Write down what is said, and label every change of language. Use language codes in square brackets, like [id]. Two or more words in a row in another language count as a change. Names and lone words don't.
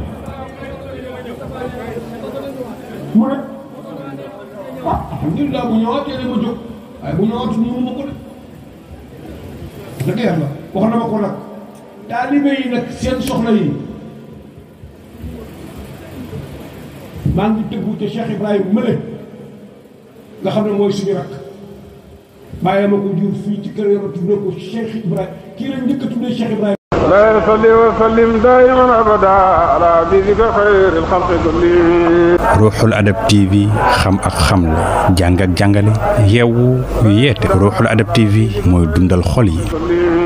[wo] mu ne ah alhamdulilah bu ñëwaatee de ma jóg waaye bu ñëwaatu mënu ma ko de dëgg yàlla wax na ma ko nag taalibe yi nag seen soxla yi maa ngi tëggu ca Cheikh Ibrahima Mële nga xam ne mooy suñu rakk bàyyi ma ko jur fii ci kër yoro tuddee ko Cheikh Ibrahima kii lañ njëkk a tuddee Cheikh Ibrahima [ar] لا يصلي وسلم دائما ابدا على حبيبك خير الخلق كلهم. [wo] Ruuxul Adab TV xam ak xamle jàng ak jàngale yeewu yeete Ruuxul Adab TV mooy dundal xol yi.